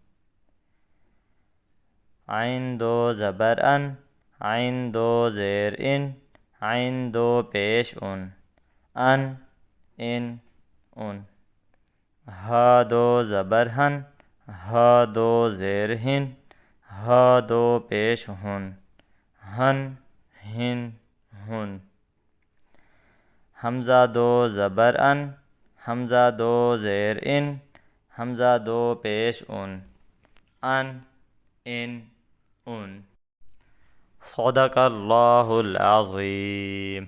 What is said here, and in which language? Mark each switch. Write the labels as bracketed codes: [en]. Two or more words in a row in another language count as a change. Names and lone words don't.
[ur] عین دو زبر ان عین دو زیر ان عین دو پیش ان ان ان ہا دو زبر ہن ہا دو زیر ہن ہا دو پیش ہن ہن ہن ہن حمزہ دو زبر ان حمزہ دو زیر ان حمزہ دو پیش ان ان [ar] صدق اللہ العظیم۔